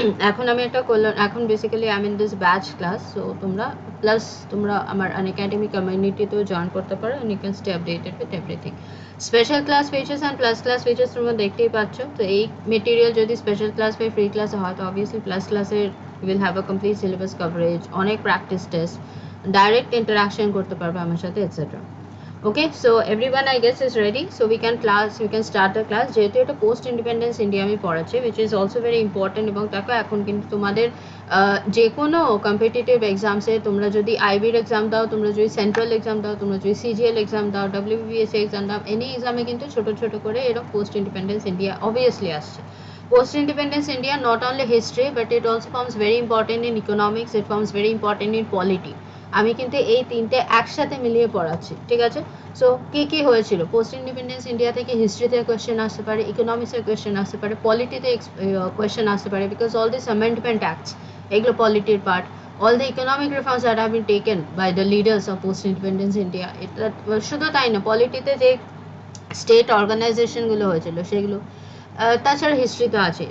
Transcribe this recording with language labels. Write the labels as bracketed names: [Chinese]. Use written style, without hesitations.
[Bangla] এখন আমি একটা করলাম, এখন basically [English] I mean this batch class, [Bangla] so তোমরা প্লাস তোমরা আমার আনএকাডেমি কমিউনিটিতেও জয়েন করতে পারো, [English] And you can stay updated with everything. [Bangla] Special class features and plus class features তোমরা দেখতেই পাচ্ছ। তো এই মেটেরিয়াল যদি স্পেশাল ক্লাস বা ফ্রি ক্লাসে হয়, তো অবভিয়াসলি প্লাস ক্লাসের [English] will have a complete syllabus coverage, [Bangla] অনেক প্র্যাকটিস টেস্ট, ডাইরেক্ট ইন্টারাকশন করতে পারবে আমার সাথে etcetera. [English] Okay, so everyone I guess is ready, so we can start the class। [Bangla] যেহেতু এটা পোস্ট ইন্ডিপেন্ডেন্স ইন্ডিয়া আমি পড়াচ্ছি, [English] which is also very important, [Bangla] এবং দেখো এখন কিন্তু তোমাদের যে কোনো কম্পিটিটিভ এক্সামসে তোমরা যদি আইবির এক্সাম দাও, তোমরা যদি সেন্ট্রাল এক্সাম দাও, তোমরা যদি CGL এক্সাম দাও, WBPSC এক্সাম দাও, এনি এক্সামে কিন্তু ছোট ছোট করে এরকম পোস্ট ইন্ডিপেন্ডেন্স ইন্ডিয়া অবভিয়াসলি আসছে। [English] Post independence India not only history but it also forms very important in economics, it forms very important in polity, [Bangla] আমি কিন্তু এই তিনটে একসাথে মিলিয়ে পড়াচ্ছি, ঠিক আছে? সো কি হয়েছিল পোস্ট ইন্ডিপেন্ডেন্স ইন্ডিয়া থেকে, হিস্ট্রিতে কোয়েশ্চেন আসতে পারে, ইকোনমিক্সের কোয়েশ্চেন আসতে পারে, পলিটিতে কোয়েশ্চেন আসতে পারে, [English] because all this amendment acts [Bangla] এগুলো পলিটির part, [English] all the economic reforms that have been taken by the leaders of post independence India, [Bangla] এটা শুধু তাই না, পলিটিতে যে স্টেট অর্গানাইজেশনগুলো হয়েছিল সেগুলো, তাছাড়া হিস্ট্রি তো আছে।